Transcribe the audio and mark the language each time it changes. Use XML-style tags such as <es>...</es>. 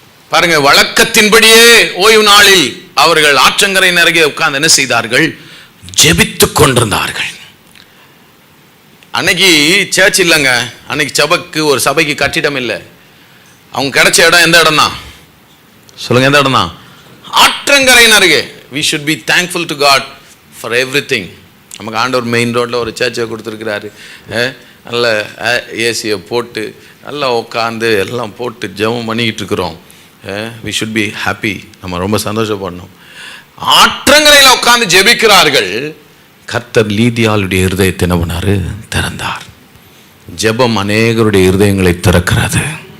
<ta>பாருங்க, வழக்கத்தின்படியே ஓய்வு நாளில் அவர்கள் ஆற்றங்கரை அருகே உட்கார்ந்து என்ன செய்தார்கள்? ஜெபித்துக் கொண்டிருந்தார்கள். அன்னைக்கு சர்ச் இல்லைங்க, அன்னைக்கு ஒரு சபைக்கு கட்டிடம் இல்லை. அவங்க கிடைச்ச இடம் எந்த இடம் தான் சொல்லுங்க? எந்த இடம் தான்? ஆற்றங்கரையின் அருகே.</ta> <en>we should be thankful to God for everything.</en> <ta>நமக்கு ஆண்டவர் மெயின் ரோட்டில் ஒரு சர்ச்சை கொடுத்துருக்கிறாரு. நல்ல ஏசியை போட்டு நல்லா உட்காந்து எல்லாம் போட்டு ஜெபம் பண்ணிக்கிட்டு இருக்கிறோம்.</ta> <en>we should be happy.</en> <ta>நம்ம ரொம்ப சந்தோஷப்படணும். ஆற்றங்கரையில் உட்கார்ந்து ஜெபிக்கிறார்கள். கர்த்தர் லீதியாளுடைய இருதயத்தை என்ன பண்ணாரு? திறந்தார். ஜெபம் அநேகருடைய இருதயங்களை திறக்கிறது.</ta>